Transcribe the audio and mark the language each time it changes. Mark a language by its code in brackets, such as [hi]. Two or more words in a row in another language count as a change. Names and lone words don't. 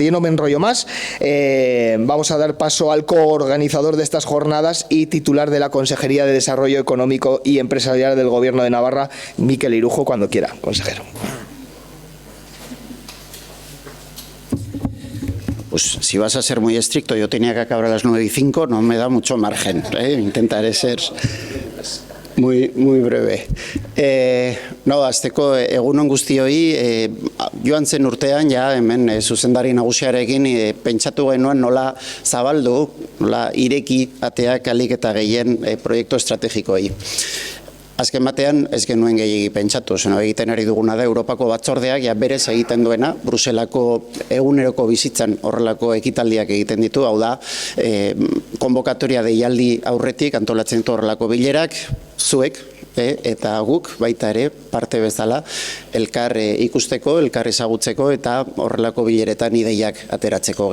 [es] Yo no me enrollo más, vamos a dar paso al coorganizador de estas jornadas y titular de la Consejería de Desarrollo Económico y Empresarial del Gobierno de Navarra, Mikel Irujo, cuando quiera, consejero. Pues si vas a ser muy estricto, yo tenía que acabar a las 9:05, no me da mucho margen, intentaré ser muy breve. [eu] Hasteko egun on guztioi, joan zen urtean, ja hemen zuzendari nagusiarekin pentsatu genuen nola zabaldu, nola ireki ateak ahalik eta gehien proiektu estrategikoei. Azken batean ez genuen gehiegi pentsatu, egiten ari duguna da Europako batzordeak berez egiten duena, Bruselako eguneroko bizitzan horrelako ekitaldiak egiten ditu, hau da, konbokatoria deialdi aurretik antolatzen ditu horrelako bilerak, zuek eta guk baita ere parte bezala elkar ikusteko, elkar ezagutzeko eta horrelako bileretan ideiak ateratzeko.